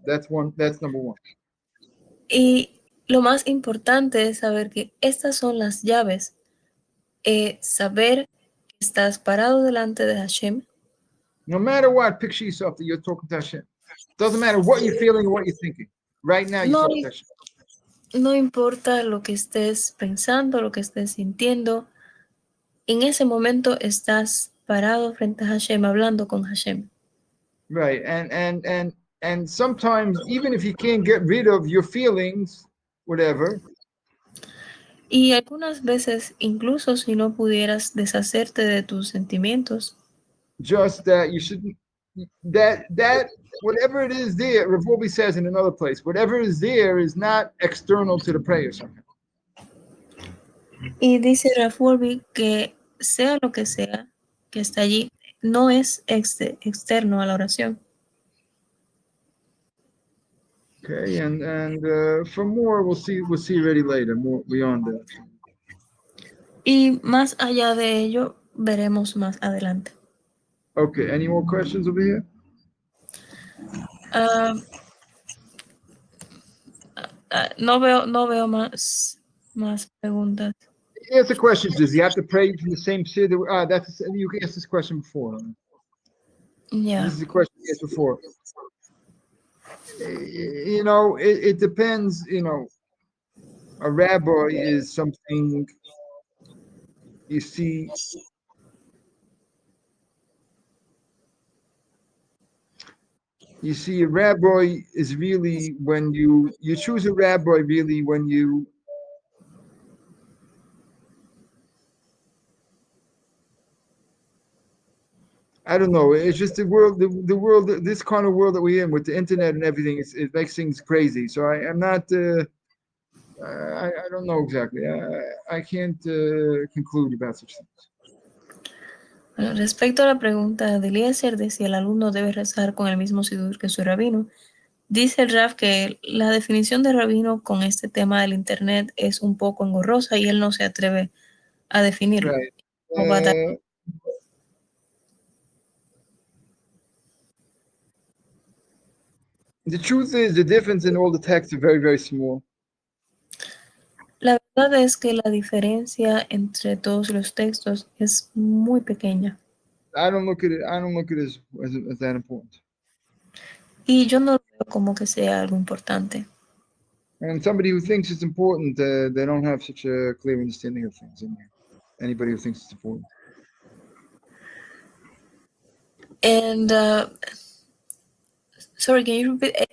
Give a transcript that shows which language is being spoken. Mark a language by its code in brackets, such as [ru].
[en] That's number 1. [es] Y lo más importante es saber que estas son las llaves. Saber que estás parado delante de Hashem. [en] No matter what, picture yourself that you're talking to Hashem. Doesn't matter what you're feeling or what you're thinking. Right now, you're talking to Hashem. [es] No importa lo que estés pensando, lo que estés sintiendo. En ese momento estás parado frente a Hashem, hablando con Hashem. [en] Right, and sometimes even if you can't get rid of your feelings, whatever. [es] Y algunas veces, incluso si no pudieras deshacerte de tus sentimientos, [en] just that that whatever it is there, Rav Wolbe says in another place, whatever is there is not external to the prayer somehow. [es] Y dice Ralph Wolbe que sea lo que sea que está allí, no es externo a la oración. [en] Okay, and for more, we'll see already later, more beyond that. [es] Y más allá de ello, veremos más adelante. [en] Okay, any more questions over here? [es] No veo más preguntas. [en] Here's the question: does he have to pray from the same siddur? That's you asked this question before. Ya. This is the question you asked before. You know, it depends. You know, a rabbi is something you see. You see, a rabbi is really when you choose a rabbi really when you I don't know. It's just the world, the world, this kind of world that we're in with the internet and everything. It makes things crazy. So I'm not. I don't know exactly. I can't conclude about such things. [es] Bueno, respecto a la pregunta de Eliezer de si el alumno debe rezar con el mismo sidur que su rabino, dice el Raf que la definición de rabino con este tema del internet es un poco engorrosa y él no se atreve a definirlo. [en] Right. [es] O va a dar- [en] The truth is, the difference in all the texts are very, very small. [es] La verdad es que la diferencia entre todos los textos es muy pequeña. [en] I don't look at it. I don't look at it as that important. [es] Y yo no lo veo como que sea algo importante. [en] And somebody who thinks it's important, they don't have such a clear understanding of things. Anybody who thinks it's important. And sorry, can you repeat?